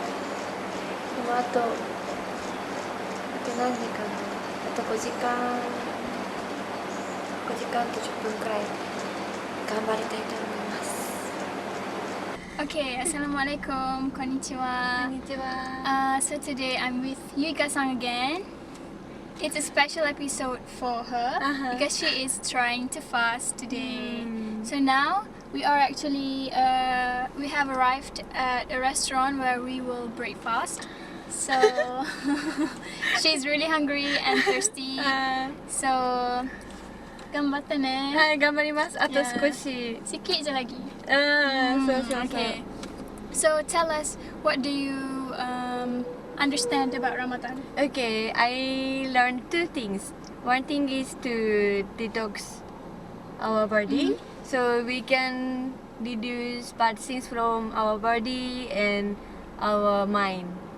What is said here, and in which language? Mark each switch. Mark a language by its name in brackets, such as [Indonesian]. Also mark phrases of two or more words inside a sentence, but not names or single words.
[Japanese] でもあと何時間だろう。あと5時間と10分くらい頑張りたいと思います。 [English] Okay, Assalamu'alaikum, Konnichiwa. So today I'm with Yuika-san again. It's a special episode for her because she is trying to fast today. So now we are actually, we have arrived at a restaurant where we will break fast. So she's really hungry and thirsty. [Japanese] So 頑張ってね。はい、頑張ります。あと少し。 [Malay] Sikit je lagi. [Japanese] そうそうそう。 [English] Okay. So tell us, what do you understand about Ramadan? Okay, I learned two things. One thing is to detox our body, so we can reduce bad things from our body and our mind.